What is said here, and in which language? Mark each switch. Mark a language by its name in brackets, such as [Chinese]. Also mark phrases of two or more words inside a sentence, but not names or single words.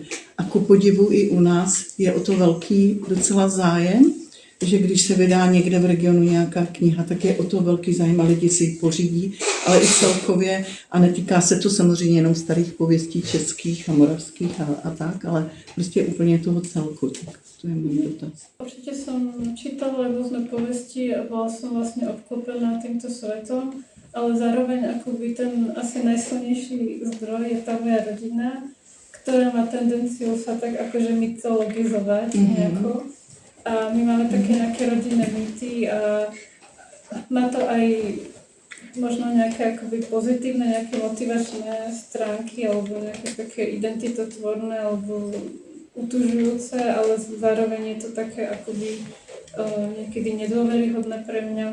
[Czech] A ku podivu i u nás je o to velký docela zájem, že když se vydá někde v regionu nějaká kniha, tak je o to velký zájem a lidi si ji pořídí, ale i celkově, a netýká se to samozřejmě jenom starých pověstí českých a moravských a tak, ale prostě úplně toho celku. Tak to je můj dotaz. [Slovak] Určite som čítala rôzne povesti a bola som vlastne obklopená týmto svetom, ale zároveň akoby ten asi najsilnejší zdroj je tá moja rodina, ktorá má tendenciu sa tak akože mytologizovať nejako. A my máme také nejaké rodinné mýty a má to aj možno nejaké akoby pozitívne, nejaké motivačné stránky alebo nejaké také identitotvorné alebo utužujúce, ale zároveň je to také akoby niekedy nedôveryhodné pre mňa.